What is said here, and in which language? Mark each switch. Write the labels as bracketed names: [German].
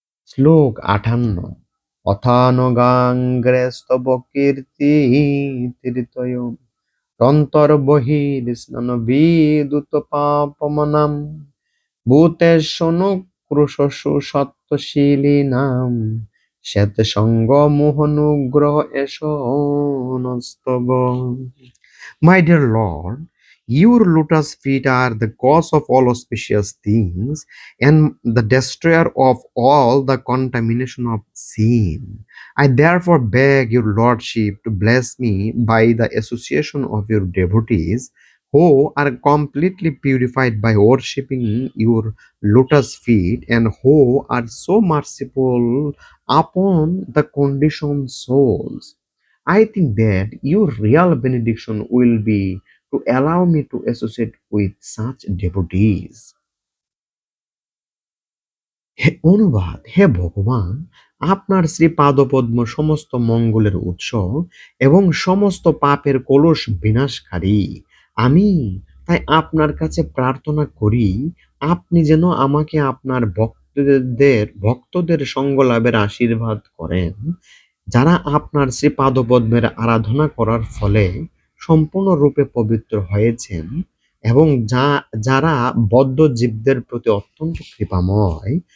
[Sanskrit] শ্লোক 58। অথানগাঙ্গ্রেস্তব কীর্তিতীর্তয়োর অন্তর্বহিঃস্নান বিদুত পাপমনাম ভূতেষু সত্যশীলিনাম শ্বেতসঙ্গ মোহানুগ্রহ এষ নস্তব। [English] My dear Lord, your lotus feet are the cause of all auspicious things and the destroyer of all the contamination of sin. I therefore beg your Lordship to bless me by the association of your devotees who are completely purified by worshipping your lotus feet and who are so merciful upon the conditioned souls. I think that your real benediction will be to allow me to associate with such devotees. [Bangla] হে অনুবাদ: হে ভগবান, আপনার শ্রী পাদপদ্ম সমস্ত মঙ্গলের উৎস এবং সমস্ত পাপের কলুষ বিনাশকারী। আমি তাই আপনার কাছে প্রার্থনা করি, আপনি যেন আমাকে আপনার ভক্তদের সঙ্গ লাভের আশীর্বাদ করেন, যারা আপনার শ্রী পাদপদ্মের আরাধনা করার ফলে সম্পূর্ণরূপে পবিত্র হয়েছেন এবং যারা বদ্ধ জীবদের প্রতি অত্যন্ত কৃপাময়।